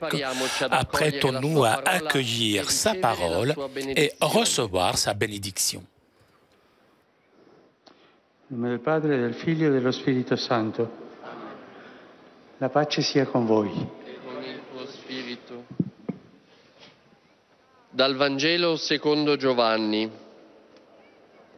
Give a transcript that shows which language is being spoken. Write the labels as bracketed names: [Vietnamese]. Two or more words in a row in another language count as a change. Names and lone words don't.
[French] Apprêtons-nous à accueillir sa parole et recevoir sa bénédiction. [Italian] Nel nome del Padre, del Figlio e dello Spirito Santo. La pace sia con voi. E con il tuo spirito. Dal Vangelo secondo Giovanni.